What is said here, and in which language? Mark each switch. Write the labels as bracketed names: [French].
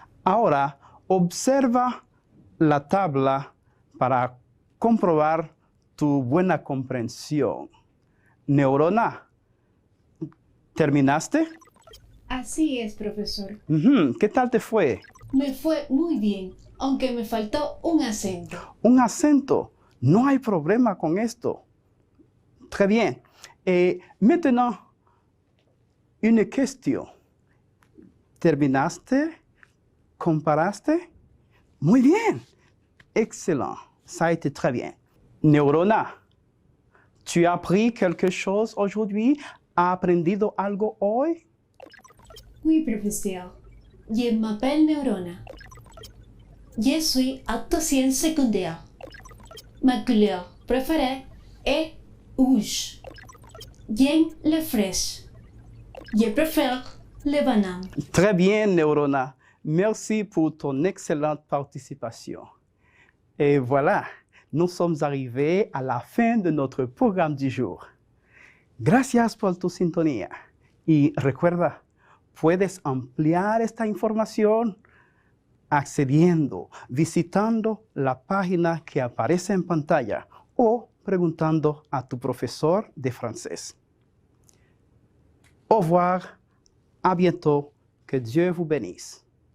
[Spanish] Ahora, observa la tabla para comprobar tu buena comprensión. Neurona, ¿terminaste? Así es, profesor. ¿Qué tal te fue? Me fue muy bien, aunque me faltó un acento. Un acento. No hay problema con esto. [French] Très bien. Et maintenant, une question. [Spanish] ¿Terminaste? ¿Comparaste? Muy bien. Excellent. [French] Ça a été très bien. Neurona, ¿tu as appris quelque chose aujourd'hui? [Spanish] ¿Has aprendido algo hoy? [French] Oui, professeur. Je m'appelle Neurona. Je suis octosienne secondaire. Ma couleur préférée est rouge. J'aime les fraises. Je préfère les bananes. Très bien, Neurona. Merci pour ton excellente participation. Et voilà, nous sommes arrivés à la fin de notre programme du jour. [Spanish] Gracias por tu sintonía. Y recuerda, puedes ampliar esta información accediendo, visitando la página que aparece en pantalla o preguntando a tu profesor de francés. [French] Au revoir, à bientôt, que Dieu vous bénisse.